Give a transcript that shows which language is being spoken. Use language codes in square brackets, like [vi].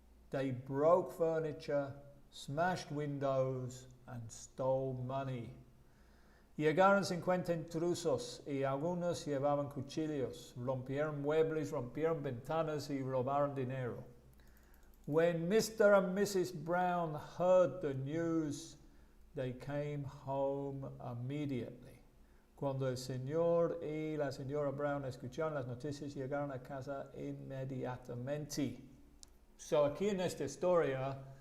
[en] They broke furniture, smashed windows, and stole money. [es] Llegaron 50 intrusos y algunos llevaban cuchillos. Rompieron muebles, rompieron ventanas y robaron dinero. [en] When Mr. and Mrs. Brown heard the news, they came home immediately. [es] Cuando el señor y la señora Brown escucharon las noticias, llegaron a casa inmediatamente. Aquí en esta historia,